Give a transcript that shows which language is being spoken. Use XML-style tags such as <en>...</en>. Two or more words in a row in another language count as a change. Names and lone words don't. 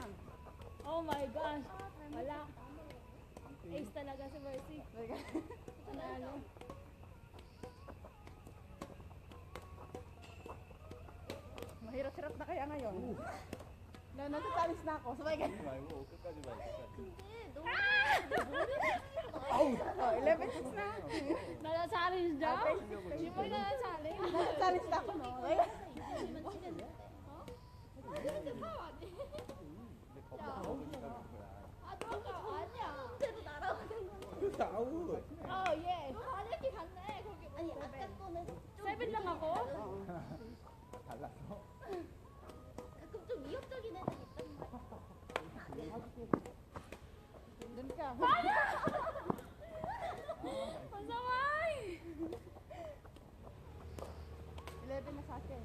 <en>Oh my gosh.</en> <tl>Wala. Ace talaga si Mercy. Sinalo. Mahirap-hirap na kaya ngayon. Nasa challenge na ako. Sabay ka.</tl> <ko>하지 말고 끝까지 봐. 끝까지.</ko> <tl>O, 11-6 na. Nasa-challenge daw? Hindi mo nasa-challenge. Nasa challenge na ako, no?</tl> <ko>근데 겁나 먹으니까 그런 거야. 아니야. 그대로 날아가는 거. 그래서 아웃.</ko> <en>Oh, yeah.</en> <ko>너 하얗게 갔네. 거기 아니 아까 거는 좀</ko> <tl>7 lang ako.</tl> <ko>달랐어?</ko> <tl>Doon ka. Pasaway! 11 na sa akin.</tl>